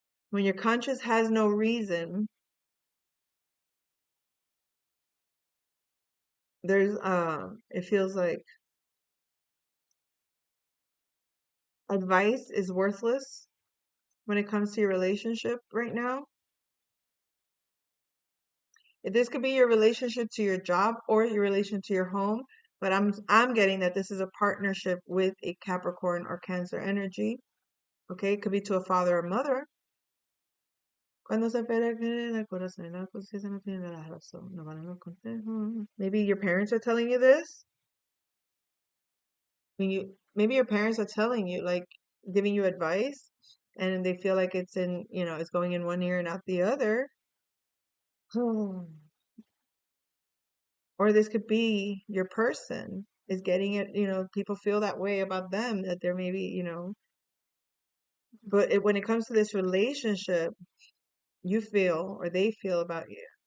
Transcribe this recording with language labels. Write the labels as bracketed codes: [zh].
[en] When your conscience has no reason, there's it feels like advice is worthless when it comes to your relationship right now. This could be your relationship to your job or your relation to your home, but I'm getting that this is a partnership with a Capricorn or Cancer energy. Okay, it could be to a father or mother. [es] Cuando se espera que el corazón y la conciencia no tienen la razón, no valen los consejos. [en] Maybe your parents are telling you this. When you maybe your parents are telling you, like giving you advice, and they feel like it's in, it's going in one ear and out the other. Or this could be your person is getting it, people feel that way about them, that they're maybe, but when it comes to this relationship, you feel or they feel about you.